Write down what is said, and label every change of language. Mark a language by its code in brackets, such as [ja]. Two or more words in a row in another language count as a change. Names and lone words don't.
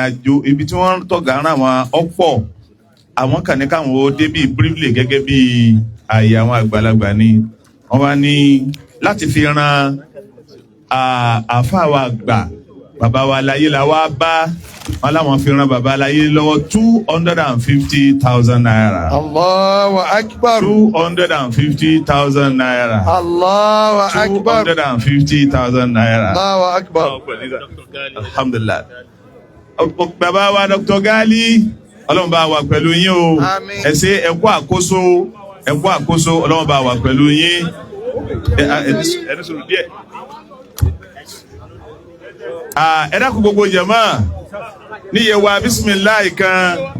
[yo] àjò ibi tí wọ́n tọ̀gá ara wọn ọ̀pọ̀ àwọn kàn ní káwọn ó débí briefly gẹ́gẹ́ bí ààyè àwọn àgbàlagbà ni wọ́n wá ní láti fi ran àáfàá wa gbà bàbá wa láyé la wá bá wọn láwọn fi ran bàbá láyé lọ́wọ́ 250,000 naira. [ar] الله أكبر. 250,000 naira. الله أكبر. 250,000 naira. الله أكبر. Alhamdulillah. [yo] Bàbá wa Dr. Gali Ọlọ́run bá wà pẹ̀lú yín o. Àmín. Ẹ ṣé ẹ kú àkóso Ọlọ́run bá wà pẹ̀lú yín. Ẹni sọ̀rọ̀ díẹ̀. Ẹ dákun gbogbo jàmá níye wa bismillah kan.